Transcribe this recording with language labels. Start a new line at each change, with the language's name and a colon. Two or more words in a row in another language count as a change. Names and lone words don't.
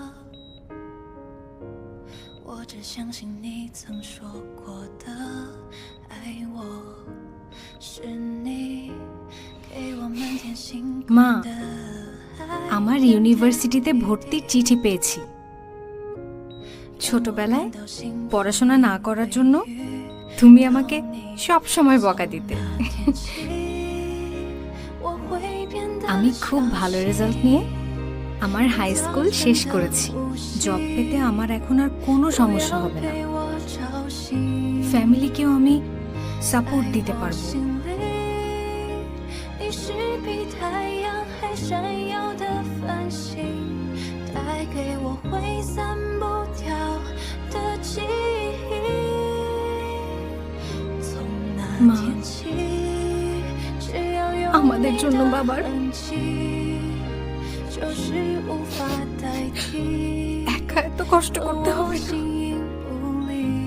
Chinese: 我只相信你曾说过的爱我是你给我们天星
Bangla: মা,
Chinese: 的爱。
Bangla: আমার ইউনিভার্সিটিতে ভর্তির চিঠি পেয়েছি। ছোটবেলায় পড়াশোনা না করার জন্য তুমি আমাকে সব সময় বকা দিতে।
Chinese: 我会
Bangla: আমি খুব ভালো রেজাল্ট নিয়ে আমার
English: high school
Bangla: শেষ করেছি। জব পেতে আমার এখন আর কোনো সমস্যা হবে না। ফ্যামিলিকেও আমি সাপোর্ট দিতে পারবো।
Chinese: 你是比太阳还闪耀的繁星，带给我挥散不掉的记忆。从那天起，只要有
Bangla: আমাদের জন্য বাবার
Chinese: 痕迹，就是无法代替。
Bangla: একা এত কষ্ট করতে হবে না।
Chinese: 形影不离。